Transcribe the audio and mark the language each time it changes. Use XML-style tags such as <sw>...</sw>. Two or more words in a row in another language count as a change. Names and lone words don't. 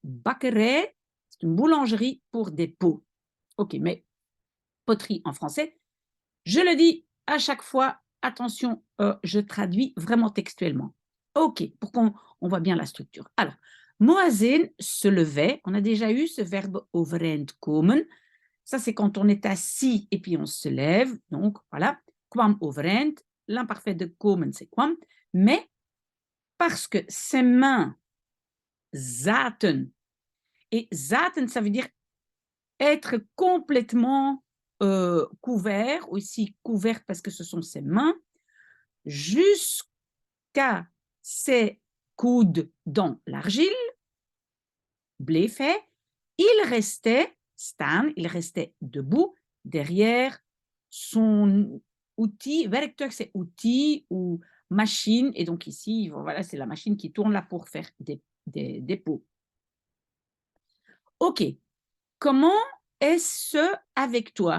<fr>Bakkerij, c'est une boulangerie pour des pots. OK, mais poterie en français, je le dis à chaque fois, attention, je traduis vraiment textuellement. OK, pour qu'on voit bien la structure. Alors, Moazin se levait, on a déjà eu ce verbe</fr> <nl>overeind komen,</nl> <fr>ça, c'est quand on est assis et puis on se lève. Donc, voilà.</fr> <nl>Kwam overeind.</nl> <fr>L'imparfait de komen, c'est kwam. Mais parce que ses mains zaten. Et zaten, ça veut dire être complètement couvert, aussi couverte parce que ce sont ses mains, jusqu'à ses coudes dans l'argile,</fr> <nl>bleef hij,</nl> <fr>il restait staan, il restait debout derrière son outil. Werktuig, c'est outil ou machine. Et donc ici, voilà, c'est la machine qui tourne là pour faire des pots. OK. Comment est-ce avec toi?</fr>